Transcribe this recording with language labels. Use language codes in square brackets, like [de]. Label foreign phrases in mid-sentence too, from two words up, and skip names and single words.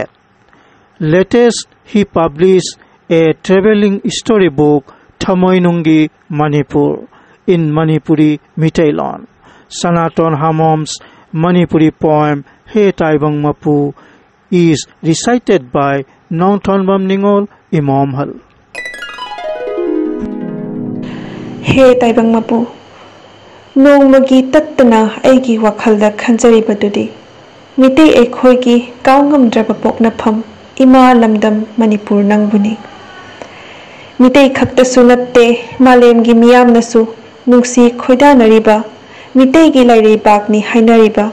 [en] Latest, he published a traveling storybook Thamoinungi Manipur in Manipuri Mitailon. Sanaton Hamom's Manipuri poem He Taibang Mapu is recited by Nongthonbam Ningol Imamhal. [mni] He Taibang Mapu Nongmagi Tattana Aigi Wakhalda Khanjaribadudi Mite Ekhoigi Kaungam Drabapoknapam Ima Lamdam Manipur Nangbuni Mite Khakta Sunatte Malemgi Miyam Nasu Nungsi Khoida Nariba Mite Gilari Bagni Hainariba